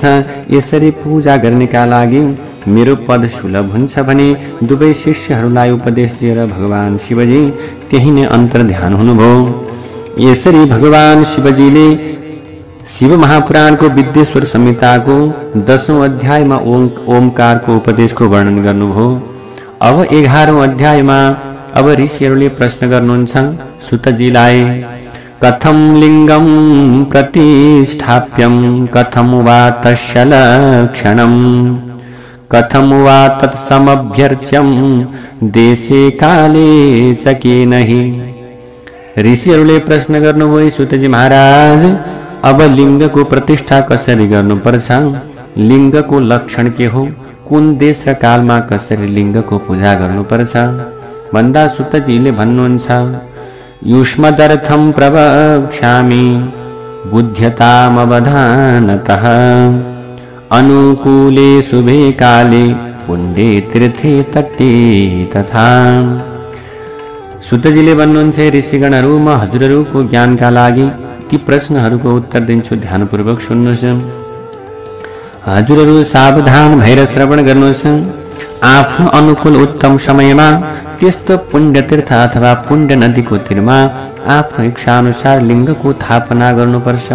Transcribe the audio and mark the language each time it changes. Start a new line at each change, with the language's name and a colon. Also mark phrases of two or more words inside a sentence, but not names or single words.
Nepali: यसरी पूजा गर्नेका लागि मेरो पद सुलभ हुन्छ भने दुवै शिष्यहरूलाई उपदेश दिएर भगवान शिवजी त्यही नै अन्तर्ध्यान हुनुभयो। यसरी भगवान शिवजीले शिव महापुराणको विद्येश्वर संहिताको 10औं अध्यायमा ओमकारको उपदेशको वर्णन गर्नुभयो। अब 11औं अध्यायमा अब ऋषिहरूले प्रश्न गर्नुहुन्छ सुतजीलाई,
Sanskrit: कथम लिङ्गम प्रतिष्ठाप्यं कथम वा तस्य लक्षणं कथम वा तत्समभ्यर्च्यं देशे काले च केनहि।
Nepali: ऋषिहरूले प्रश्न गर्नुभयो, सुतजी महाराज, अब लिङ्गको प्रतिष्ठा कसरी गर्नुपर्छ, लिङ्गको लक्षण के हो, कुन देश र कालमा कसरी लिङ्गको पूजा गर्नुपर्छ भन्दा सुतजीले भन्नुहुन्छ,
Sanskrit: युष्मदर्थं प्रवक्ष्यामि बुध्यतामवधानतः अनुकूले शुभे काले पुण्ये तीर्थे तटे तथा।
Nepali: सुतजीले भन्नुहुन्छ, ऋषिगणहरू, म हजुरहरूको ज्ञानका लागि ती प्रश्नहरूको उत्तर दिन्छु, ध्यानपूर्वक सुन्नुहोस्। हजुरहरू सावधान भएर श्रवण गर्नुहोस्। आफ्नो अनुकूल उत्तम समयमा त्यस्तो पुण्य तीर्थ अथवा पुण्य नदीको तीरमा आफ्नो इच्छाअनुसार लिङ्गको स्थापना गर्नुपर्छ।